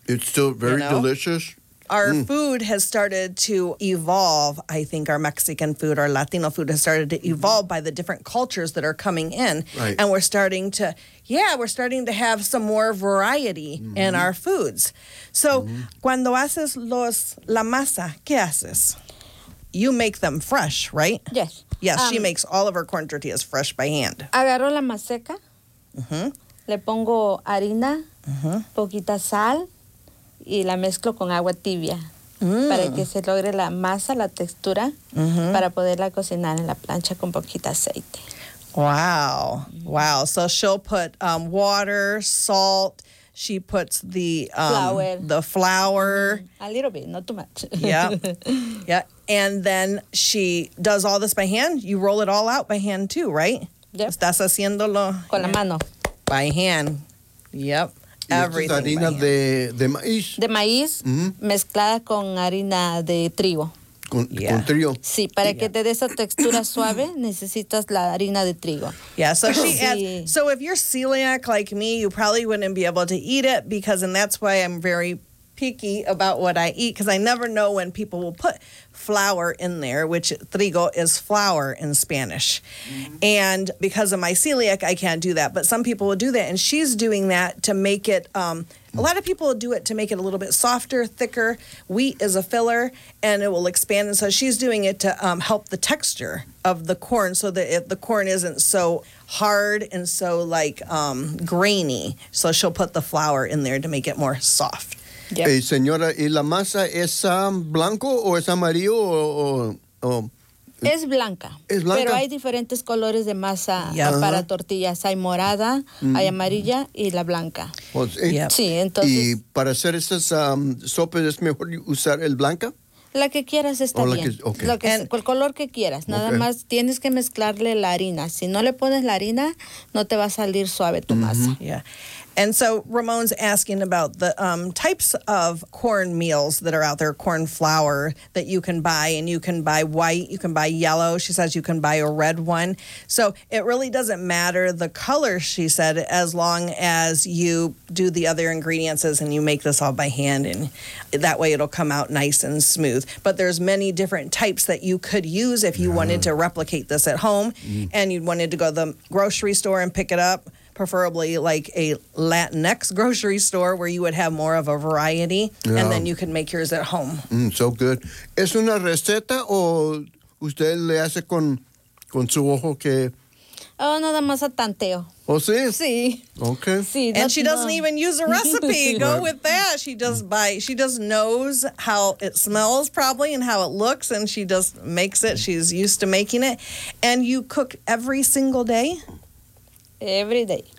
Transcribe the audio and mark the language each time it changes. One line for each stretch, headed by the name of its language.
English: It's still very delicious. Our food has started to evolve. I think our Mexican food, our Latino food has started to evolve by the different cultures that are coming in. Right. And we're starting to have some more variety in our foods.
Spanish: So, cuando haces la masa, ¿qué haces?
English: You make them fresh, right? Yes. Yes, she makes all of her corn tortillas fresh by hand.
Spanish: Agarro la maseca. Le pongo harina, poquita sal. Y la mezclo con agua tibia para que se logre la masa, la textura, para poderla cocinar en la plancha con poquita aceite.
English: Wow. Wow. So she'll put water, salt. She puts the flour. A little bit, not too much. Yeah. Yeah. And then she does all this by hand. You roll it all out by hand too, right? Yep.
Spanish: Estás haciéndolo. Con la mano.
English: By hand. Yep. Everything.
Spanish: Harina de maíz. De maíz mezclada con harina de trigo. Con trigo. Sí, para que te dé esa textura suave, necesitas la harina de trigo.
English: Yeah, so she adds, so if you're celiac like me, you probably wouldn't be able to eat it and that's why I'm very picky about what I eat, because I never know when people will put flour in there, which trigo is flour in Spanish. And because of my celiac, I can't do that. But some people will do that. And she's doing that to make it, a lot of people will do it to make it a little bit softer, thicker. Wheat is a filler and it will expand. And so she's doing it to help the texture of the corn so that the corn isn't so hard and so grainy. So she'll put the flour in there to make it more soft. Yep.
Spanish: Hey, señora, ¿y la masa es blanco o es amarillo o es blanca? Es blanca. Pero hay diferentes colores de masa para tortillas. Hay morada, hay amarilla y la blanca. Sí, entonces. ¿Y para hacer esas sopas es mejor usar el blanca? La que quieras está bien. El color que quieras. Nada más tienes que mezclarle la harina. Si no le pones la harina, no te va a salir suave tu masa.
English: Yeah. And so Ramon's asking about the types of corn meals that are out there, corn flour that you can buy, and you can buy white, you can buy yellow. She says you can buy a red one. So it really doesn't matter the color, she said, as long as you do the other ingredients and you make this all by hand, and that way it'll come out nice and smooth. But there's many different types that you could use if you wanted to replicate this at home and you wanted to go to the grocery store and pick it up. Preferably like a Latinx grocery store where you would have more of a variety, and then you can make yours at home. So good.
Spanish: ¿Es una receta o usted le hace con su ojo que? Oh, nada más a tanteo. Oh, sí? Sí.
English: Okay.
Spanish: Sí,
English: and she doesn't even use a recipe. Go with that. She just knows how it smells probably and how it looks, and she just makes it. She's used to making it. And you cook every single day? Every day.